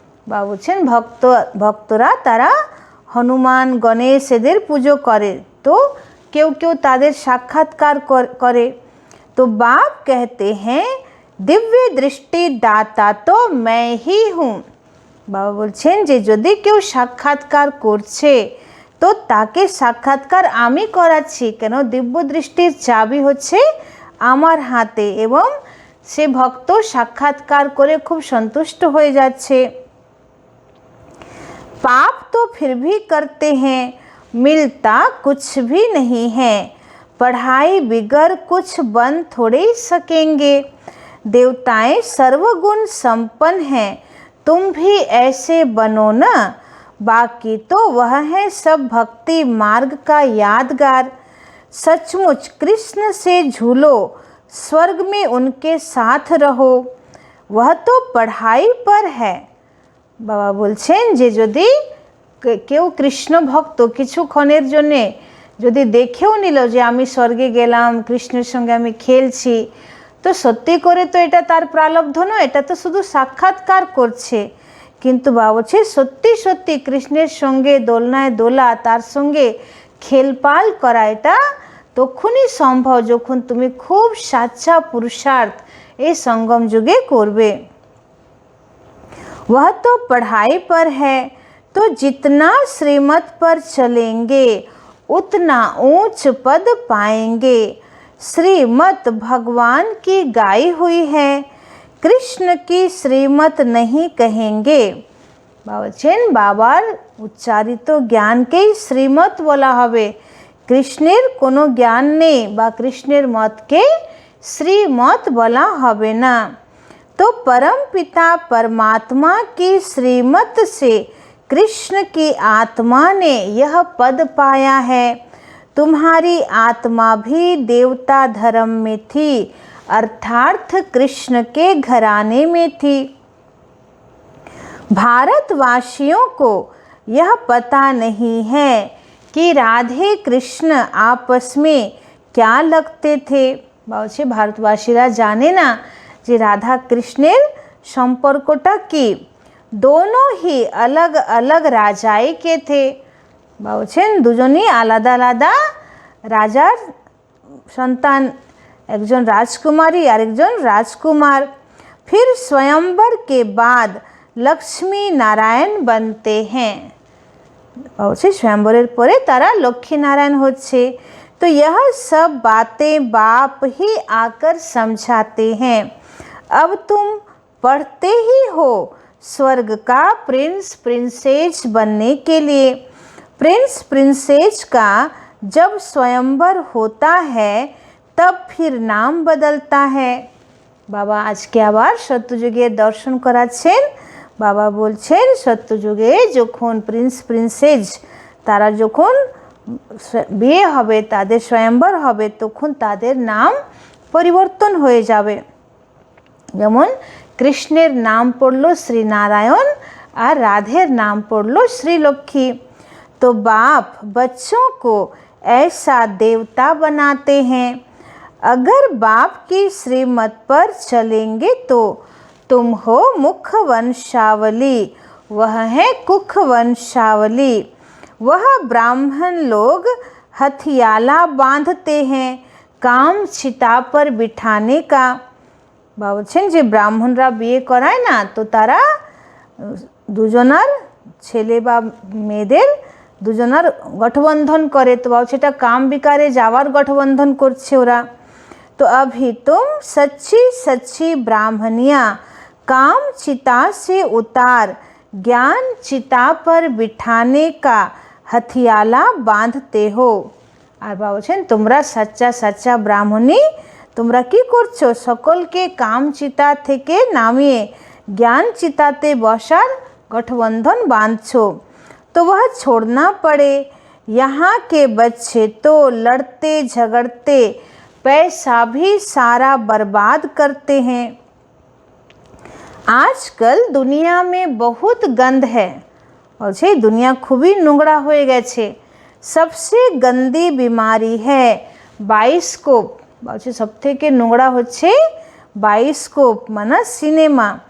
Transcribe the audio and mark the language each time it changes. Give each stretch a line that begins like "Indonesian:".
Bangla: বা বলছেন ভক্তরা তারা হনুমান গণেশ এদের পুজো করে, তো কেউ কেউ তাদের সাক্ষাৎকার করে।
Hindi: तो बाप कहते हैं दिव्य दृष्टि दाता तो मैं ही हूँ।
Bangla: বাবা বলছেন যে যদি কেউ সাক্ষাৎকার করছে তো তাকে সাক্ষাৎকার আমি করাচ্ছি, কেন দিব্য দৃষ্টির চাবি হচ্ছে আমার হাতে, এবং সে ভক্ত সাক্ষাৎকার করে খুব সন্তুষ্ট হয়ে যাচ্ছে।
Hindi: पाप तो फिर भी करते हैं, मिलता कुछ भी नहीं है, पढ़ाई बिगर कुछ बन थोड़े ही सकेंगे, देवताएं सर्वगुण संपन्न हैं, तुम भी ऐसे बनो ना, बाकी तो वह है सब भक्ति मार्ग का यादगार, सचमुच कृष्ण से झूलो, स्वर्ग में उनके साथ रहो, वह तो पढ़ाई पर है।
Bangla: বাবা বলছেন যে যদি কেউ কৃষ্ণ ভক্ত কিছুক্ষণের জন্যে যদি দেখেও নিল যে আমি স্বর্গে গেলাম, কৃষ্ণের সঙ্গে আমি খেলছি, তো সত্যি করে তো এটা তার প্রারব্ধ নয়, এটা তো শুধু সাক্ষাৎকার করছে। কিন্তু বাবা বলছে সত্যি সত্যি কৃষ্ণের সঙ্গে দোলনায় দোলা, তার সঙ্গে খেলপাল করা, এটা তখনই সম্ভব যখন তুমি খুব সাচ্চা পুরুষার্থ এই সঙ্গম যুগে করবে।
Hindi: वह तो पढ़ाई पर है, तो जितना श्रीमत पर चलेंगे उतना ऊंच पद पाएंगे, श्रीमत भगवान की गाई हुई है, कृष्ण की श्रीमत नहीं कहेंगे।
Bangla: বলছেন বাবার উচ্চারিত জ্ঞানকেই শ্রীমত বলা হবে, কৃষ্ণের কোনো জ্ঞান নেই বা কৃষ্ণের মতকে শ্রীমত বলা হবে না।
Hindi: तो परम पिता परमात्मा की श्रीमत से कृष्ण की आत्मा ने यह पद पाया है, तुम्हारी आत्मा भी देवता धर्म में थी, अर्थात कृष्ण के घराने में थी। भारतवासियों को यह पता नहीं है कि राधे कृष्ण आपस में क्या लगते थे।
Bangla: বলছে ভারতবাসীরা জানে না যে রাধা কৃষ্ণের সম্পর্কটা কি,
Hindi: दोनों ही अलग अलग राजाई के थे।
Bangla: বলছেন দুজনই আলাদা আলাদা রাজার সন্তান, একজন রাজকুমারী আর একজন রাজকুমার।
Hindi: फिर स्वयंवर के बाद लक्ष्मी नारायण बनते हैं।
Bangla: বলছে स्वयंवरेर পরে তারা লক্ষ্মী নারায়ণ হচ্ছে।
Hindi: तो यह सब बातें बाप ही आकर समझाते हैं, अब तुम पढ़ते ही हो स्वर्ग का प्रिंस प्रिंसेस बनने के लिए। प्रिंस प्रिंसेस का जब स्वयंवर होता है तब फिर नाम बदलता है।
Bangla: बाबा आज के आबार सत्ययुगे दर्शन कराচ্ছেন। बाबा बोलছেন सत्ययुगे যখন প্রিন্স প্রিন্সেস তারা যখন বিয়ে হবে, তাদের স্বয়ंवर হবে, তখন তাদের নাম পরিবর্তন হয়ে যাবে। যেমন কৃষ্ণের নাম পড়ল শ্রী নারায়ণ আর রাধের নাম পড়ল শ্রী লক্ষ্মী।
Hindi: तो बाप बच्चों को ऐसा देवता बनाते हैं, अगर बाप की श्रीमत पर चलेंगे तो तुम हो मुख वंशावली, वह है कुख वंशावली। वह ब्राह्मण लोग हथियाला बांधते हैं काम चिता पर बिठाने का।
Bangla: বলছেন যে ব্রাহ্মণরা বিয়ে করায় না, তো তারা দুজনার ছেলে বা মেয়েদের দুজনার গঠবন্ধন করে, তো বলছে এটা কাম বিকারে যাওয়ার গঠবন্ধন করছে ওরা।
Hindi: तो अभी तुम सच्ची सच्ची ब्राह्मणियाँ काम चिता से उतार ज्ञान चिता पर बिठाने का हथियाला बांधते हो।
Bangla: আর বলছেন তোমরা সচ্চা সচ্চা ব্রাহ্মণী, তোমরা কি করছো? সকলকে কাম চিতা থেকে নামিয়ে জ্ঞান চিতাতে বসার
Hindi: गठबंधन बांधो। तो वह छोड़ना पड़े। यहाँ के बच्चे तो लड़ते झगड़ते पैसा भी सारा बर्बाद करते हैं। आजकल दुनिया में बहुत गंध है, और से दुनिया
Bangla: खूबी নোংরা হয়ে গেছে।
Hindi: सबसे गंदी बीमारी है बाइस्कोप।
Bangla: বলছে সবথেকে নোংরা হচ্ছে
Hindi: बाइस्कोप माना सिनेमा।